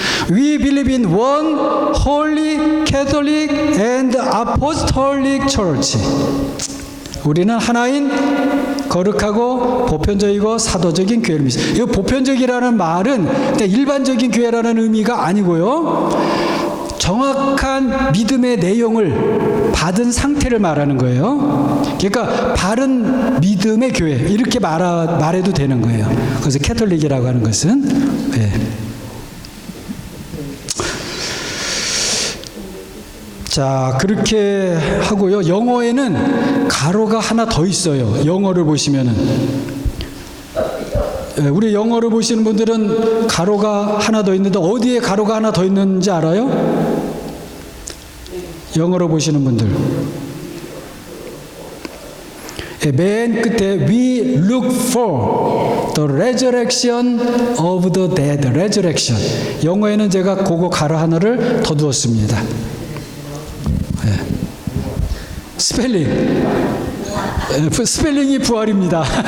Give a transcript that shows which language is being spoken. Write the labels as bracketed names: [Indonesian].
[English] We believe in one holy Catholic and Apostolic Church. [Korean] 우리는 하나인 거룩하고 보편적이고 사도적인 교회를 믿습니다. 이 보편적이라는 말은 일반적인 교회라는 의미가 아니고요. 정확한 믿음의 내용을 받은 상태를 말하는 거예요. 그러니까 바른 믿음의 교회 이렇게 말해도 되는 거예요. 그래서 캐톨릭이라고 하는 것은 자, 그렇게 하고요. 영어에는 가로가 하나 더 있어요. 영어를 보시면은 우리 영어를 보시는 분들은 가로가 하나 더 있는데 어디에 가로가 하나 더 있는지 알아요? 영어로 보시는 분들. 맨 끝에 [English] We look for the resurrection of the dead. resurrection. [Korean] 영어에는 제가 그거 가로 하나를 더 두었습니다. 스펠링. 스펠링이 부활입니다.